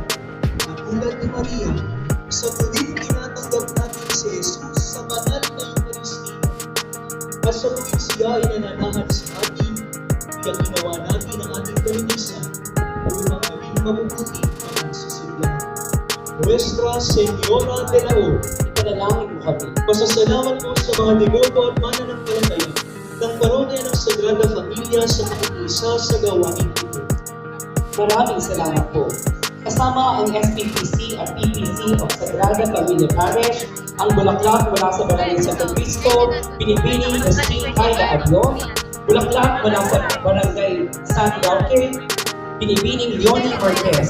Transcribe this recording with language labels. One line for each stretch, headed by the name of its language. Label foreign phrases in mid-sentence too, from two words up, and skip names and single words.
Filipino: Katulad ni Maria, sa tuwing tinatanggap natin si Jesus sa banal na Eucharistia, at sa tuwing siya ay nananahan sa atin, kaya ginawa natin ang ating kalinisan upang maging mabubuti ang nagsisigla.
Spanish: Nuestra Señora de la O,
Filipino: Ipanalangin mo kami. pasasalamat po sa mga deboto at mananampalataya ng parokya ng Sagrada Familia sa pakikisa sa gawain ito. Maraming salamat po. Kasama ang SPPC at PPC of Sagrada Familia Parish, ang bulaklak mula sa Barangay Santo Cristo, binibining Christine Kaya Ablo, bulaklak mula sa Barangay San Roque, binibining Leonie Marquez.